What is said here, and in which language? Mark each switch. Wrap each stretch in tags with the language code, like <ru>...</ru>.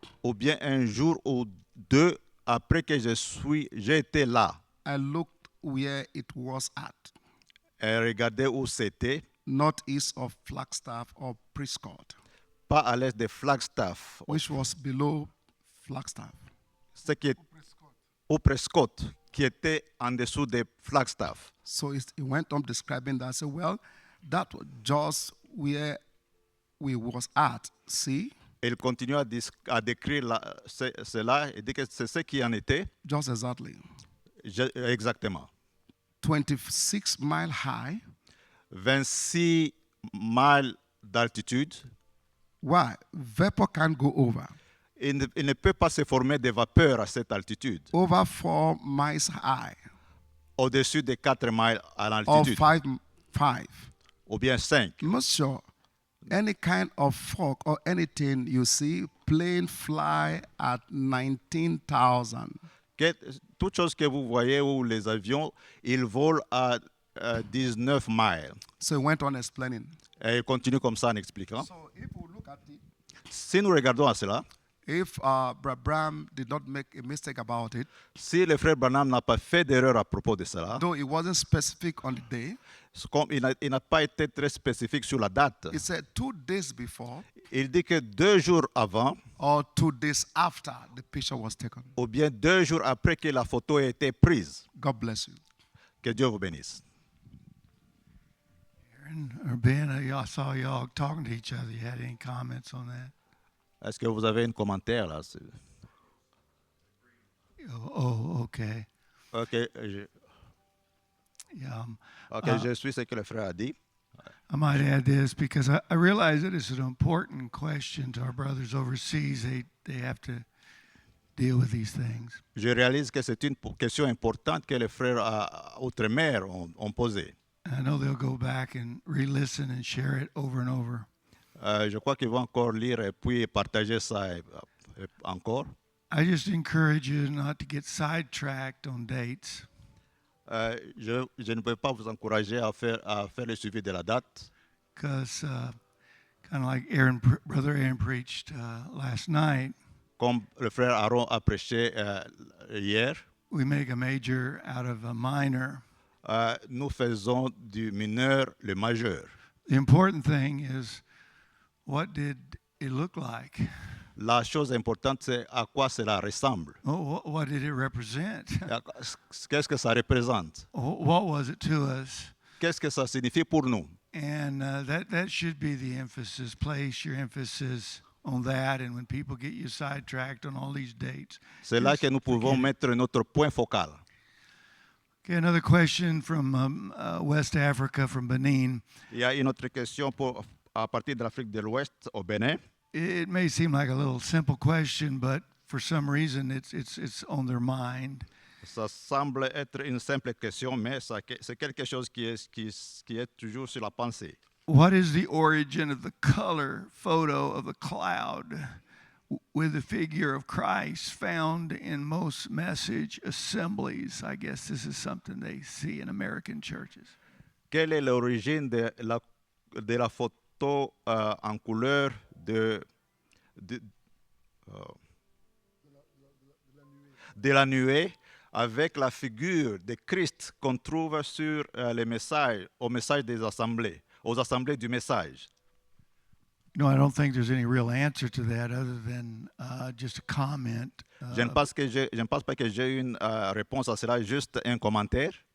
<fr>ou bien un jour ou 2 après que j'ai été là.</fr> <en>I looked where it was at,</en> <fr>Et regardez où c'était,</fr> <en>northeast of Flagstaff or Prescott,</en> <fr>pas à l'est de Flagstaff,</fr> <en>which was below Flagstaff.</en> <fr>ce qui est au Prescott, qui était en dessous de Flagstaff.</fr> <en>So it went on describing that. I said, well, that was just where we was at. See,</en> <fr>Et il continue à décrire cela et dit que c'est ce qui en était</fr> <en>just exactly.</en> <fr>exactement.</fr> <en>26 mile high.</en> <fr>26 miles d'altitude.</fr> <en>Why? Vapor can't go over.</en> <fr>Il ne peut pas se former de vapeur à cette altitude,</fr> <en>Over 4 miles high,</en> <fr>au-dessus de 4 miles à</fr> <en>or</en> <fr>l'altitude,</fr> <en>5.</en> <fr>ou bien 5.</fr> <en>Monsieur, any kind of fog or anything you see, plane fly at 19,000.</en> <fr>Toute chose que vous voyez où les avions, ils volent à 19 miles.</fr> <en>So he went on explaining.</en> <fr>Et il continue comme ça en expliquant.</fr> <en>So if we look at it,</en> <fr>Si nous regardons à cela,</fr> <en>if Bram did not make a mistake about it,</en> <fr>si le frère Branham n'a pas fait d'erreur à propos de cela,</fr> <en>though it wasn't specific on the day,</en> <fr>comme il n'a pas été très spécifique sur la date,</fr> <en>he said 2 days before</en> <fr>il dit que 2 jours avant,</fr> <en>or 2 days after the picture was taken.</en> <fr>ou bien 2 jours après que la photo ait été prise.</fr> <en>God bless you.</en> <fr>Que Dieu vous bénisse.</fr> <en>Aaron or Ben, I saw y'all talking to each other. You had any comments on that?</en> <fr>Est-ce que vous avez un commentaire là?</fr> <en>Oh, okay.</en> <fr>Ok, je,</fr> <en>Yeah.</en> <fr>ok, je suis ce que le frère a dit.</fr> <en>I might add this because I realize that it's an important question to our brothers overseas. They have to deal with these things.</en> <fr>Je réalise que c'est une question importante que les frères outre-mer ont posée.</fr> <en>And I know they'll go back and re-listen and share it over and over.</en> <fr>Je crois qu'ils vont encore lire et puis partager ça encore.</fr> <en>I just encourage you not to get sidetracked on dates.</en> <fr>Je ne peux pas vous encourager à faire le suivi de la date.</fr> <en>Because kind of like Brother Aaron preached last night,</en> <fr>Comme le frère Aaron a prêché hier,</fr> <en>we make a major out of a minor.</en> <fr>nous faisons du mineur le majeur.</fr> <en>The important thing is, what did it look like?</en> <fr>La chose importante, c'est à quoi cela ressemble.</fr> <en>What did it represent?</en> <fr>Qu'est-ce que ça représente?</fr> <en>What was it to us?</en> <fr>Qu'est-ce que ça signifie pour nous?</fr> <en>And that should be the emphasis. Place your emphasis on that. And when people get you sidetracked on all these dates.</en> <fr>C'est là que nous pouvons mettre notre point focal.</fr> <en>Okay, another question from West Africa, from Benin.</en> <fr>Il y a une autre question à partir de l'Afrique de l'Ouest au Bénin.</fr> <en>It may seem like a little simple question, but for some reason it's on their mind.</en> <fr>Ça semble être une simple question, mais c'est quelque chose qui est toujours sur la pensée.</fr> <en>What is the origin of the color photo of a cloud with the figure of Christ found in most message assemblies? I guess this is something they see in American churches.</en> <fr>Quelle est l'origine de la photo en couleur de la nuée avec la figure de Christ qu'on trouve sur les messages, au message des assemblées, aux assemblées du message?</fr> <en>No, I don't think there's any real answer to that other than just a comment.</en> <fr>Je ne pense pas que j'ai une réponse à cela, juste un commentaire.</fr>